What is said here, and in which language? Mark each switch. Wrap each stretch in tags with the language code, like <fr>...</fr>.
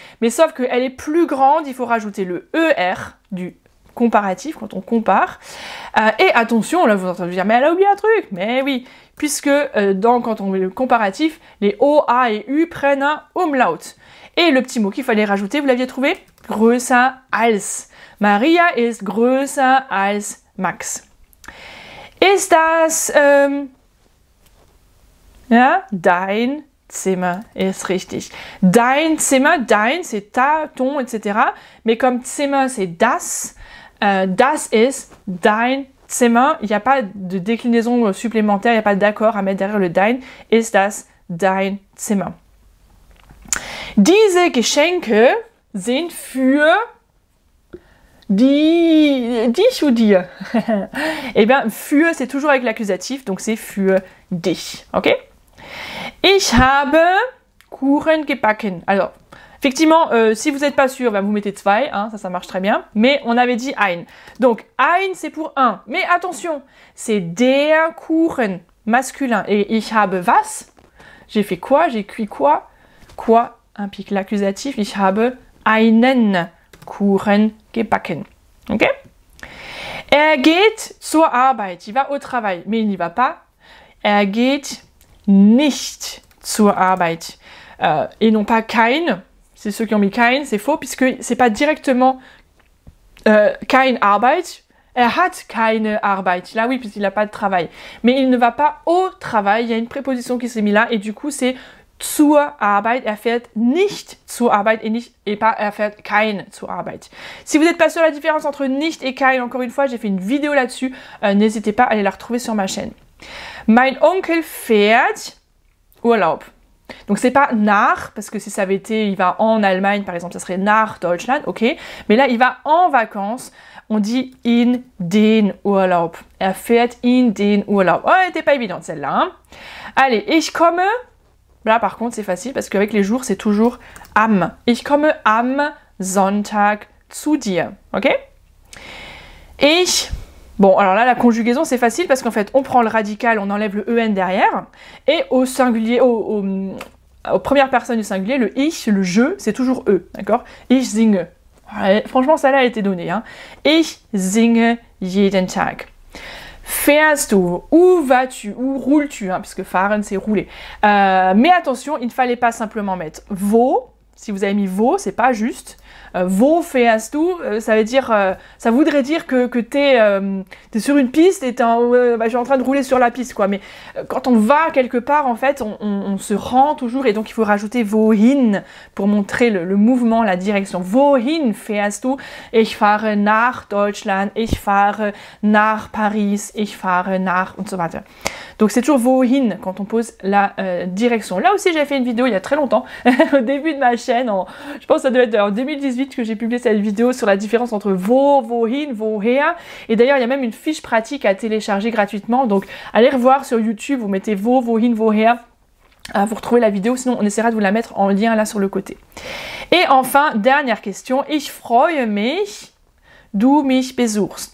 <fr>Mais sauf qu'elle est plus grande. Il faut rajouter le ER du comparatif quand on compare. Et attention, là, vous entendez dire, mais elle a oublié un truc. Mais oui, puisque quand on met le comparatif, les O, A et U prennent un umlaut. Et le petit mot qu'il fallait rajouter, vous l'aviez trouvé?</fr> <de>Größer als. Maria ist größer als Max. Ist das ja, dein Zimmer? Ist richtig. Dein Zimmer, dein,</de> <fr>c'est ta, ton, etc. Mais comme</fr> <de>Zimmer, c'est das. Das ist dein Zimmer.</de> <fr>Il n'y a pas de déclinaison supplémentaire, il n'y a pas d'accord à mettre derrière le dein.</fr> <de>Ist das dein Zimmer? Diese Geschenke sind für dich ou dir.</de> <fr>Eh bien, für, c'est toujours avec l'accusatif, donc c'est für dich. Ok?</fr> <de>Ich habe Kuchen gebacken.</de> <fr>Alors, effectivement, si vous n'êtes pas sûr, ben vous mettez zwei, hein, ça marche très bien. Mais on avait dit ein. Donc, ein, c'est pour un. Mais attention, c'est der Kuchen, masculin. Et ich habe was? J'ai fait quoi? J'ai cuit quoi? Quoi implique l'accusatif.</fr> <de>Ich habe einen Kuchen gebacken. Ok? Geht zur Arbeit.</de> <fr>Il va au travail, mais il n'y va pas.</fr> <de>Geht nicht zur Arbeit.</de> <fr>Et non pas kein. C'est ceux qui ont mis kein, c'est faux, puisque c'est pas directement kein Arbeit.</fr> <de>Hat keine Arbeit.</de> <fr>Là, oui, puisqu'il n'a pas de travail. Mais il ne va pas au travail. Il y a une préposition qui s'est mise là, et du coup, c'est zur Arbeit,</fr> <de>er fährt nicht zur Arbeit</de> <fr>et pas</fr> <de>er fährt kein zur Arbeit.</de> <fr>Si vous n'êtes pas sûr de la différence entre nicht et kein, encore une fois, j'ai fait une vidéo là-dessus, n'hésitez pas à aller la retrouver sur ma chaîne.</fr> <de>Mein Onkel fährt Urlaub.</de> <fr>Donc c'est pas nach, parce que si ça avait été, il va en Allemagne par exemple, ça serait</fr> <de>nach Deutschland,</de> <fr>ok. Mais là, il va en vacances, on dit</fr> <de>in den Urlaub. Er fährt in den Urlaub.</de> <fr>Oh, elle n'était pas évidente celle-là. Hein. Allez,</fr> <de>ich komme...</de> <fr>Là, par contre, c'est facile parce qu'avec les jours, c'est toujours am.</fr> <de>Ich komme am Sonntag zu dir. Ok? Ich...</de> <fr>Bon, alors là, la conjugaison, c'est facile parce qu'en fait, on prend le radical, on enlève le en derrière. Et au singulier, aux premières personnes du singulier, le ich, le je, c'est toujours e. D'accord?</fr> <de>Ich singe.</de> <fr>Ouais, franchement, ça là a été donné.</fr> <de>Hein. Ich singe jeden Tag. Fährst du?</de> <fr>Où vas-tu? Où roules-tu? Hein, puisque fahren, c'est rouler. Mais attention, il ne fallait pas simplement mettre wo. Si vous avez mis wo, c'est pas juste.</fr> <de>Wo fährst du,</de> <fr>ça veut dire, ça voudrait dire que t'es sur une piste et je suis en train de rouler sur la piste, quoi. Mais quand on va quelque part, en fait, on se rend toujours, et donc il faut rajouter wohin pour montrer le mouvement, la direction.</fr> <de>Wohin fährst du? Ich fahre nach Deutschland, ich fahre nach Paris, ich fahre nach und so weiter.</de> <fr>Donc c'est toujours wohin quand on pose la direction. Là aussi, j'ai fait une vidéo il y a très longtemps, au début de ma chaîne, je pense que ça doit être en 2018 que j'ai publié cette vidéo sur la différence entre wohin, woher. Et d'ailleurs, il y a même une fiche pratique à télécharger gratuitement. Donc, allez revoir sur YouTube, vous mettez wohin, woher. Vous retrouvez la vidéo, sinon on essaiera de vous la mettre en lien là sur le côté. Et enfin, dernière question.</fr> <de>Ich freue mich, du mich besuchst.</de>